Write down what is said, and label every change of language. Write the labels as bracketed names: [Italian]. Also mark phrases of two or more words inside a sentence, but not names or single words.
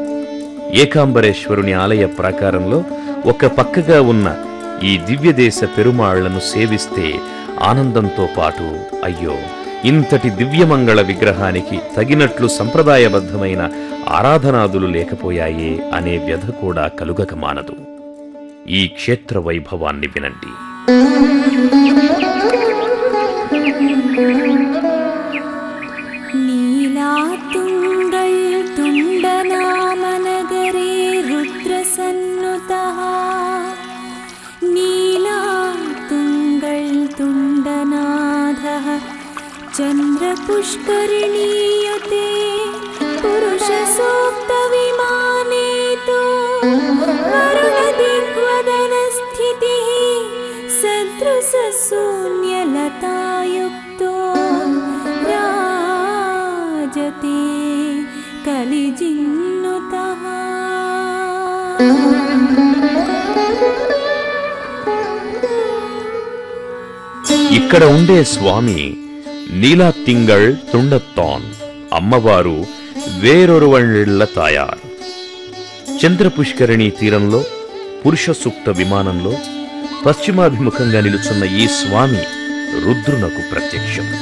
[Telugu] ఏకాంబరేశ్వరుని ఆలయ ప్రాకారంలో ఒక పక్కగా ఉన్న ఈ దివ్యదేశ పెరుమాళ్లను సేవిస్తే ఆనందంతో పాటు అయ్యో ఇంతటి దివ్యమంగళ విగ్రహానికి తగినట్లు సంప్రదాయబద్ధమైన ఆరాధనాదులు లేకపోయాయే అనే వ్యధ కూడా కలుగక మానదు. ఈ క్షేత్ర వైభవాన్ని వినండి. [Sanskrit] नीलातुङ्गल् तुण्डनामनगरे रुद्रसन्नुतः नीलातुङ्गल् तुण्डनाथः चन्द्रपुष्करिणीयते पुरुषसूक्तविमाने तु वरुणदिग्वदनस्थितिः सदृशशून्यलतायुक्तो राजते कलिजिन्नुतः. [Telugu] ఇక్కడ ఉండే స్వామి నీలాతింగళ్ తుండత్తాన్, అమ్మవారు వేరొరువళ్ళ తాయార్. చంద్రపుష్కరిణి తీరంలో పురుష సూక్త విమానంలో పశ్చిమాభిముఖంగా నిలుచున్న ఈ స్వామి రుద్రునకు ప్రత్యక్షం.